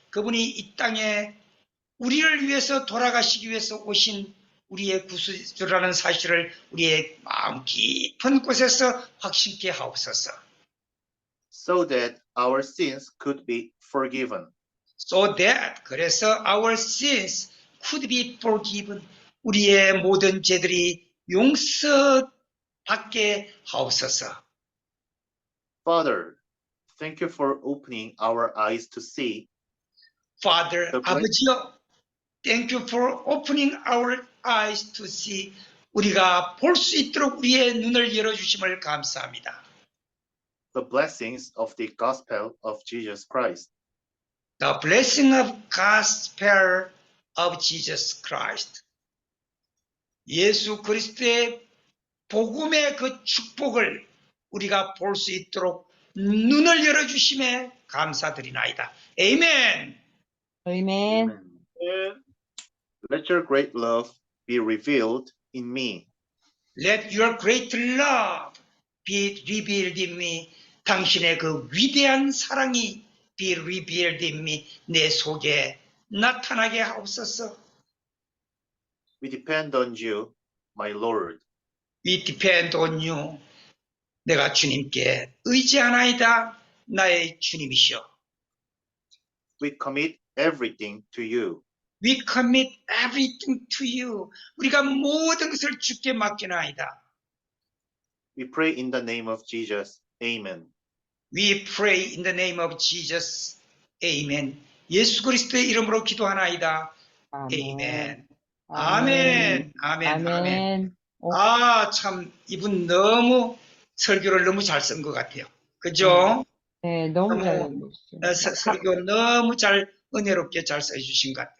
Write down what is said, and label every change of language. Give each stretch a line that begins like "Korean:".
Korean: 그분이 이 땅에 우리를 위해서 돌아가시기 위해서 오신 우리의 구세주라는 사실을 우리의 마음 깊은 곳에서 확신케 하옵소서.
English: So that our sins could be forgiven. So that 그래서 our sins could be forgiven.
Korean: 우리의 모든 죄들이 용서받게 하옵소서.
English: Father, thank you for opening our eyes to see. Father, The 아버지여, thank you for opening our eyes to see.
Korean: 우리가 볼 수 있도록 우리의 눈을 열어주심을 감사합니다.
English: The blessings of the gospel of Jesus Christ. The blessing of gospel of Jesus Christ.
Korean: 예수 그리스도의 복음의 그 축복을 우리가 볼 수 있도록 눈을 열어주심에 감사드리나이다. 아멘. 아멘.
English: Let your great love be revealed in me. Let your great love be revealed in me.
Korean: 당신의 그 위대한 사랑이
English: be revealed in me.
Korean: 내 속에 나타나게 하옵소서.
English: We depend on you, my Lord. We depend on you.
Korean: 내가 주님께 의지하나이다. 나의 주님이시여.
English: We commit everything to you. We commit everything to you.
Korean: 우리가 모든 것을 주께 맡기나이다.
English: We pray in the name of Jesus. Amen. We pray in the name of Jesus. Amen.
Korean: 예수 그리스도의 이름으로 기도하나이다. Amen. 아멘. 아멘. 아멘. 아, 참 이분 너무 설교를 너무 잘 쓴 것 같아요. 그죠? 네, 너무 잘 썼어요. 설교 너무 잘 은혜롭게 잘 써주신 것 같아요.